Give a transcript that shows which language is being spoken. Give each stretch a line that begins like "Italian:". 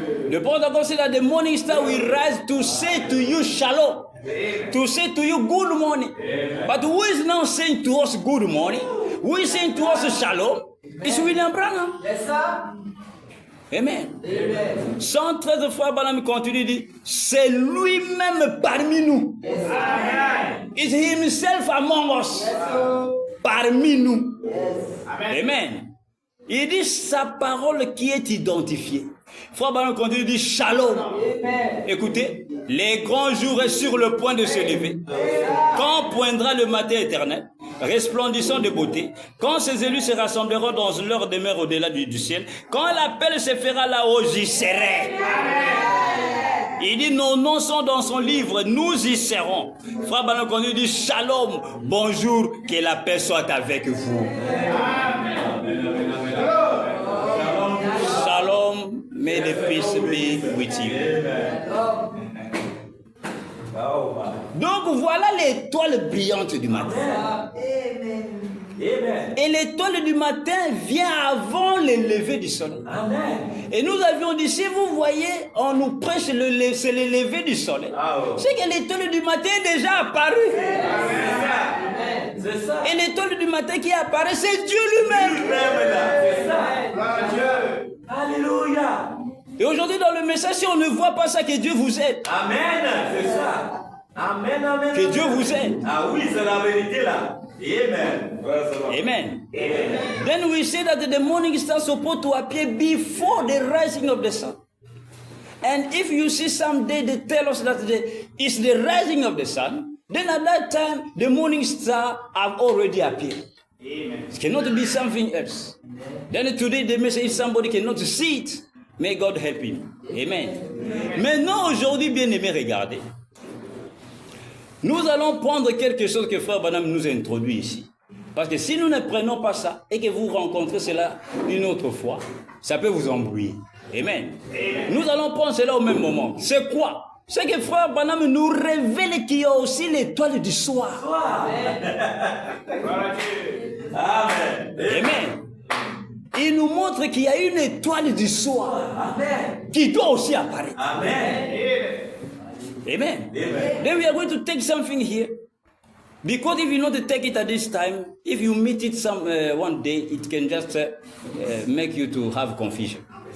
English: The point of God said that the morning star will rise to say to you shalom, to say to you good morning. But who is now saying to us good morning? Who is saying to us shalom? It's William Branham. Yes, sir. Amen.
French: 113 fois, Branham continue dit, c'est lui-même parmi nous.
English: It's himself among us.
French: Parmi nous.
English: Amen.
French: Il dit sa parole qui est identifiée. Frère Branham continue dit shalom. Écoutez, les grands jours est sur le point de se lever. Quand poindra le matin éternel, resplendissant de beauté, quand ses élus se rassembleront dans leur demeure au-delà du ciel, quand l'appel se fera là-haut, j'y serai. Il dit, nos noms sont dans son livre, nous y serons. Frère Branham continue dit shalom, bonjour, que la paix soit avec vous.
English: Shalom, may the peace be with you.
French: Donc voilà l'étoile brillante du matin. Et l'étoile du matin vient avant le lever du soleil. Et nous avions dit, si vous voyez, on nous prêche c'est le lever du soleil. C'est que l'étoile du matin est déjà apparue. Et l'étoile du matin qui apparaît, c'est Dieu lui-même. C'est ça. Alléluia. Et aujourd'hui dans le message, si on ne voit pas ça, que Dieu vous aide. Amen. C'est ça. Amen, amen. Que Dieu vous aide. Ah oui, c'est la vérité là. Amen. Amen.
English: Then we say that the morning star is supposed to appear before the rising of the sun. And if you see someday they tell us that it's the rising of the sun, then at that time the morning star have already appeared. Amen. It cannot be something else. Then today they may say if somebody cannot see it, may God help him. Amen.
French: Maintenant aujourd'hui, bien aimé, regardez. Nous allons prendre quelque chose que Frère Branham nous a introduit ici. Parce que si nous ne prenons pas ça et que vous rencontrez cela une autre fois, ça peut vous embrouiller. Amen. Nous allons prendre cela au même moment. C'est quoi? C'est que Frère Branham nous révèle qu'il y a aussi l'étoile du soir. Amen. Amen. Il nous montre qu'il y a une étoile du soir qui doit aussi apparaître. Amen. Amen.
English: Then we are going to take something here. Because if you not take it at this time, if you meet it one day, it can just make you to have confusion.